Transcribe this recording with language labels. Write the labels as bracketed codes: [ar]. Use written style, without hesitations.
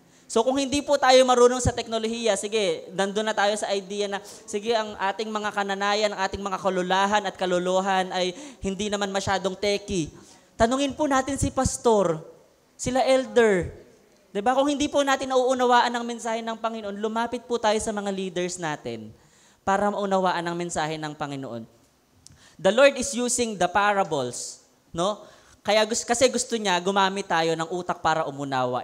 [tl] So kung hindi po tayo marunong sa teknolohiya, sige, nandun na tayo sa idea na, sige, ang ating mga kananayan, ang ating mga kalulahan at kaluluhan ay hindi naman masyadong techy. Tanungin po natin si pastor, sila elder. Diba? Kung hindi po natin nauunawaan ang mensahe ng Panginoon, lumapit po tayo sa mga leaders natin para maunawaan ang mensahe ng Panginoon. [en] The Lord is using the parables, no? [tl] Kasi gusto niya gumamit tayo ng utak para umunawa.